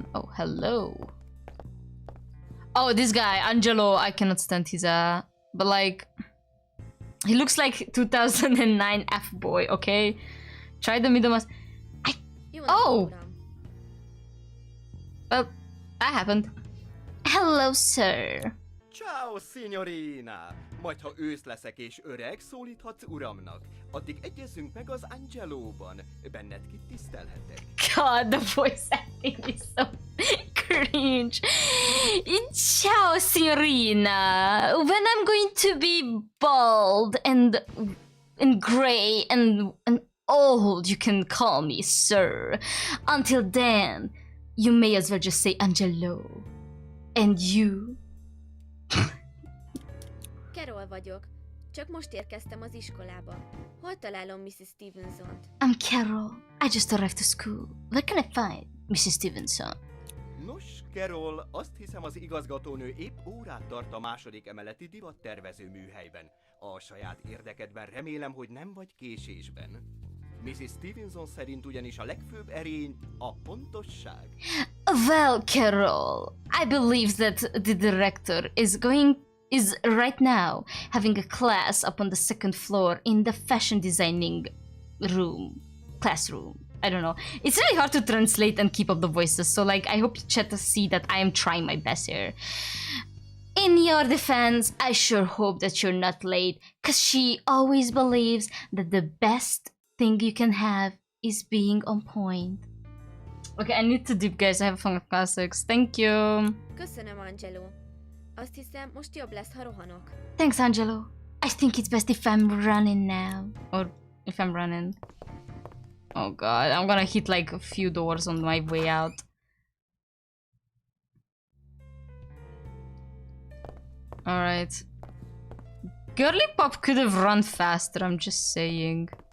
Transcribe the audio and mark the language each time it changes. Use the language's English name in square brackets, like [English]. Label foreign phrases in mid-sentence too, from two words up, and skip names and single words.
[English] Oh, hello. Oh, this guy, Angelo. I cannot stand his but like, he looks like 2009 F-boy. Okay, try the middle mouse. Oh. Well, that happened. Hello, sir. [Italian] Ciao, signorina! [Hungarian] Majd ha ősz leszek és öreg, szólíthatsz uramnak. Addig egyezünk meg az Angelóban. Benned kit tisztelhetek. [English] God, the voice acting is so cringe. [Italian] Ciao, signorina. [English] When I'm going to be bald and gray and old, you can call me sir. Until then, you may as well just say Angelo. And you? [Hungarian] Carol vagyok. Csak most érkeztem az iskolába. Hol találom Mrs. Stevenson-t? [English] I'm Carol. I just arrived to school. Where can I find Mrs. Stevenson? [Hungarian] Nos, Carol, azt hiszem az igazgatónő épp órát tart a második emeleti divattervező műhelyben. A saját érdekedben remélem, hogy nem vagy késésben. Mrs. Stevenson szerint ugyanis a legfőbb erény a pontosság. [English] Well, Carol, I believe that the director is right now having a class up on the second floor in the fashion designing classroom. I don't know. It's really hard to translate and keep up the voices, so like I hope you chat to see that I am trying my best here. In your defense, I sure hope that you're not late, cause she always believes that the best thing you can have is being on point. Okay, I need to dip, guys. I have fun with classics. Thank you. [Hungarian] Köszönöm, Angelo. Azt hiszem, most jobb lesz, ha rohanok. [English] Thanks, Angelo. I think it's best if I'm running now. Or if I'm running. Oh god, I'm gonna hit like a few doors on my way out. Alright. Girly Pop could have run faster, I'm just saying.